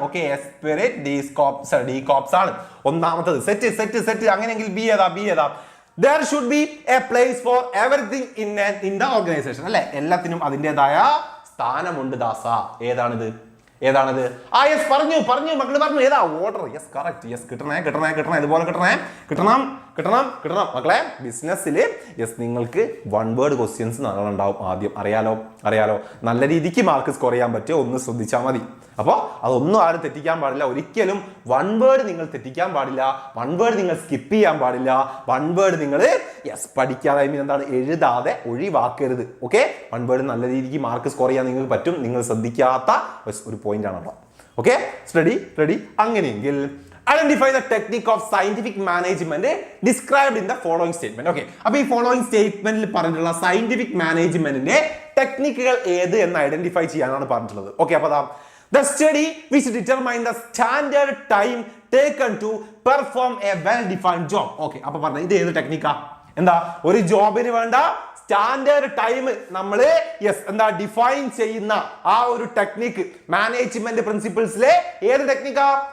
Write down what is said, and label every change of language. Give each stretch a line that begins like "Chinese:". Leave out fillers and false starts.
Malayalam: Okay, esprit D corps ആണ് ഒന്നാമത്തത്. Set. അങ്ങനെയെങ്കിൽ ബി ഏതാ?
English: There should be a place for everything in the organization.
Malayalam: അല്ലെ, എല്ലാത്തിനും അതിൻ്റെതായ സ്ഥാനമുണ്ട് ദാസ. ഏതാണിത്? യെസ്, പറഞ്ഞു മക്കള് പറഞ്ഞു. ഏതാ? ഓർഡർ. Yes, correct. യെസ്, കിട്ടണേ. ഇതുപോലെ കിട്ടണം മക്കളെ. ബിസിനസ്സിൽ യെസ് നിങ്ങൾക്ക് 1 വേർഡ് ക്വസ്റ്റ്യൻസ് ഉണ്ടാവും ആദ്യം. അറിയാലോ. നല്ല രീതിക്ക് മാർക്ക് സ്കോർ ചെയ്യാൻ പറ്റുമോ ഒന്ന് ശ്രദ്ധിച്ചാൽ മതി. അപ്പോൾ അതൊന്നും ആരും തെറ്റിക്കാൻ പാടില്ല. ഒരിക്കലും 1 വേർഡ് നിങ്ങൾ തെറ്റിക്കാൻ പാടില്ല. 1 വേർഡ് നിങ്ങൾ സ്കിപ്പ് ചെയ്യാൻ പാടില്ല. 1 വേർഡ് നിങ്ങൾ യെസ് പഠിക്കാതെ എന്താണ് എഴുതാതെ ഒഴിവാക്കരുത്. ഓക്കെ, 1 വേർഡ് നല്ല രീതിക്ക് മാർക്ക് സ്കോർ ചെയ്യാൻ നിങ്ങൾക്ക് പറ്റും. നിങ്ങൾ ശ്രദ്ധിക്കാത്ത ഒരു പോയിന്റ് ആണ്.
English: Okay, ready. അങ്ങനെയെങ്കിൽ identify the technique of scientific management described in the following statement.
Malayalam: Okay, അപ്പൊ ഈ ഫോളോയിങ് സ്റ്റേറ്റ്മെന്റിൽ പറഞ്ഞിട്ടുള്ള സയന്റിഫിക് മാനേജ്മെന്റിന്റെ ടെക്നിക്കുകൾ ഏത് എന്ന് ഐഡന്റിഫൈ ചെയ്യാനാണ് പറഞ്ഞിട്ടുള്ളത്.
English: Okay, അപ്പൊ the study which determine the standard time taken to perform a well defined job.
Malayalam: Okay, അപ്പൊ പറഞ്ഞ ഇത് ഏത് ടെക്നിക്കാ? എന്താ? ഒരു ജോബിന് വേണ്ട സ്റ്റാൻഡേർഡ് ടൈം നമ്മൾ ഡിഫൈൻ ചെയ്യുന്ന ആ ഒരു ടെക്നിക്ക് മാനേജ്മെന്റ് പ്രിൻസിപ്പിൾസിലെ ഏത് ടെക്നിക്കാ?